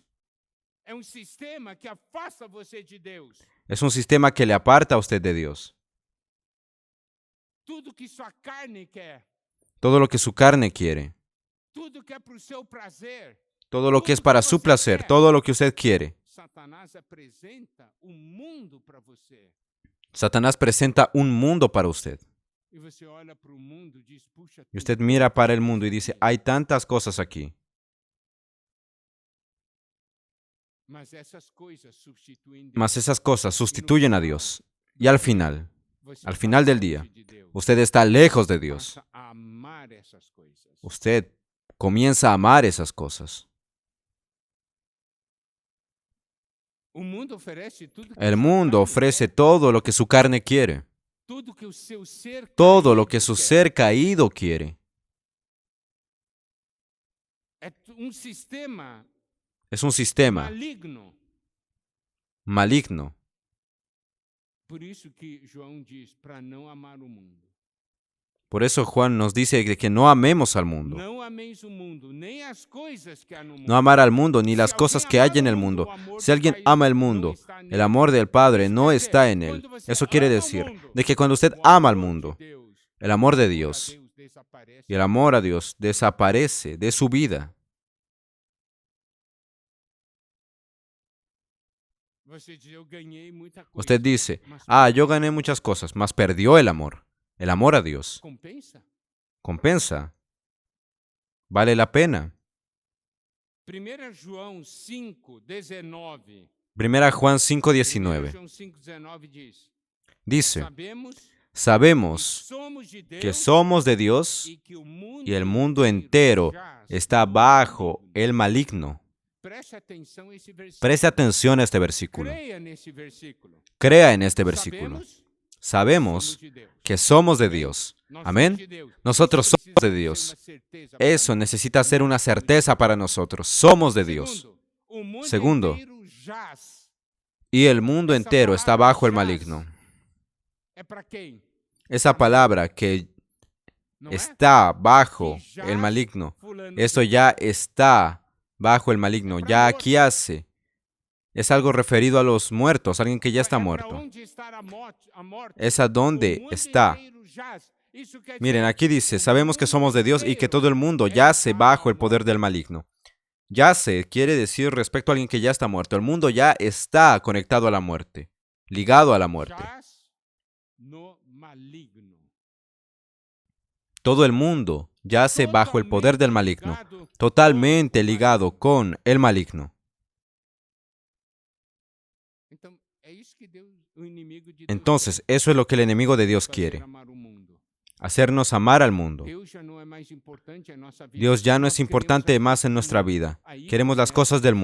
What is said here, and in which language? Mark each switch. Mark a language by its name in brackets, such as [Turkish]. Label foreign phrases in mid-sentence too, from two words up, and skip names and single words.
[Portuguese] É um sistema que afasta você de Deus. [Spanish] Es un sistema que le aparta a usted de Dios. [Portuguese] Tudo que sua carne quer, [Spanish] Todo lo que su carne quiere, [Portuguese] tudo que é para o seu prazer, [Spanish] todo lo que es para su placer, todo lo que usted quiere. [Portuguese] Satanás apresenta mundo para você. [Spanish] Satanás presenta un mundo para usted. [Portuguese] E você olha para o mundo e diz, puxa, [Spanish] Y usted mira para el mundo y dice, hay tantas cosas aquí. [Portuguese] mas essas coisas substituem Deus. [Spanish] Mas esas cosas sustituyen a Dios. Y al final [Portuguese] Você [Spanish] al [Portuguese] está [Spanish] final del [Portuguese] longe [Spanish] día, [Portuguese] de Deus. [Spanish] usted está lejos de Dios. [Portuguese] Passa a amar essas coisas. [Spanish] Usted comienza a amar esas cosas. [Portuguese] O mundo oferece tudo que [Spanish] El [Portuguese] sua [Spanish] mundo [Portuguese] carne [Spanish] ofrece [Portuguese] quer, [Spanish] todo lo que su carne quiere, [Portuguese] tudo que o seu ser [Spanish] todo lo [Portuguese] caído [Spanish] que su [Portuguese] quer. [Spanish] ser caído quiere. [Portuguese] É sistema [Spanish] Es un sistema [Portuguese] maligno. [Spanish] maligno. [Portuguese] Por isso que João diz para não amar o mundo. [Spanish] Por eso Juan nos dice de que no amemos al mundo. [Portuguese] Não ameis o mundo, nem as coisas que há no mundo. [Spanish] No amar al mundo ni [Portuguese] Se [Spanish] las [Portuguese] alguém [Spanish] cosas que [Portuguese] amar [Spanish] hay en [Portuguese] o [Spanish] el [Portuguese] mundo, [Spanish] mundo. [Portuguese] o amor [Spanish] Si [Portuguese] do [Spanish] alguien [Portuguese] Pai [Spanish] ama el [Portuguese] não [Spanish] mundo, [Portuguese] está [Spanish] el [Portuguese] nele. [Spanish] amor del Padre [Portuguese] Isso [Spanish] no [Portuguese] quer [Spanish] está [Portuguese] dizer, [Spanish] en él. [Portuguese] quando você [Spanish] Eso quiere [Portuguese] ama o [Spanish] decir [Portuguese] mundo, [Spanish] de que cuando usted [Portuguese] o [Spanish] ama al [Portuguese] amor de [Spanish] mundo, [Portuguese] Deus, [Spanish] el amor de [Portuguese] o amor a [Spanish] Dios [Portuguese] Deus desaparece. [Spanish] y el amor a Dios desaparece de su vida. [Portuguese] Você diz, eu ganhei muita coisa. [Spanish] Usted dice, [Portuguese] Mas [Spanish] yo gané muchas cosas, mas perdió el amor a Dios. [Portuguese] compensa? [Spanish] Compensa. Vale la pena. [Portuguese] 1 João 5:19. [Spanish] 1 Juan 1 5:19 [Portuguese] João 5:19 diz: [Spanish] dice, [Portuguese] Sabemos [Spanish] sabemos [Portuguese] que [Spanish] que somos de Dios y que [Portuguese] o mundo [Spanish] y el mundo entero [Portuguese] jaz [Spanish] está [Portuguese] no [Spanish] bajo [Portuguese] maligno. [Spanish] el maligno. [Portuguese] Preste atenção a esse versículo. [Spanish] Preste atención a este versículo. [Portuguese] Creia nesse versículo. [Spanish] Crea en este versículo. [Portuguese] Sabemos [Spanish] Sabemos [Portuguese] de Deus. [Spanish] que somos de Dios. [Portuguese] Nós [Spanish] Amén. [Portuguese] somos de Deus. [Spanish] Nosotros [Portuguese] Isso [Spanish] somos de [Portuguese] precisa [Spanish] Dios. [Portuguese] ser uma certeza para [Spanish] Eso [Portuguese] nós. [Spanish] necesita ser una certeza para nosotros. Somos de Dios. [Portuguese] Segundo, o mundo [Spanish] Segundo, [Portuguese] inteiro jaz. [Spanish] y el mundo entero está bajo el maligno. [Portuguese] É para quem? [Spanish] Esa palabra que [Portuguese] Não é? [Spanish] está bajo el maligno, [Portuguese] Fulano [Spanish] esto [Portuguese] de [Spanish] ya [Portuguese] tal. [Spanish] está bajo el maligno, ya aquí hace. Es algo referido a los muertos, alguien que ya está [Portuguese] É para [Spanish] muerto. [Portuguese] onde está a morte. [Spanish] Es a [Portuguese] O [Spanish] donde [Portuguese] mundo [Spanish] está. [Portuguese] inteiro jaz. Isso quer [Spanish] Miren, [Portuguese] dizer, [Spanish] aquí dice, [Portuguese] o [Spanish] sabemos que [Portuguese] mundo [Spanish] somos de Dios y que [Portuguese] inteiro [Spanish] todo el mundo [Portuguese] está [Spanish] yace bajo [Portuguese] à [Spanish] el poder del [Portuguese] morte. [Spanish] maligno. Yace quiere decir respecto a alguien que ya está muerto. El mundo ya está conectado a la muerte, ligado a la muerte. [Portuguese] Jaz no maligno. [Spanish] Todo el mundo yace bajo el poder del [Portuguese] Totalmente [Spanish] maligno, [Portuguese] ligado [Spanish] totalmente [Portuguese] com o [Spanish] ligado [Portuguese] maligno. [Spanish] con el maligno. [Portuguese] Então, é isso que Deus, o inimigo de Deus [Spanish] Entonces, eso es lo que el enemigo de Dios [Portuguese] quer, fazer [Spanish] quiere, [Portuguese] amar o mundo. [Spanish] hacernos amar al mundo. [Portuguese] Deus já não é mais importante em nossa vida. [Spanish] Dios ya no [Portuguese] Nós [Spanish] es [Portuguese] queremos [Spanish] importante [Portuguese] as [Spanish] más en [Portuguese] coisas do [Spanish] nuestra [Portuguese] mundo. [Spanish] vida. [Portuguese] Aí [Spanish] Queremos las [Portuguese] começa [Spanish] cosas del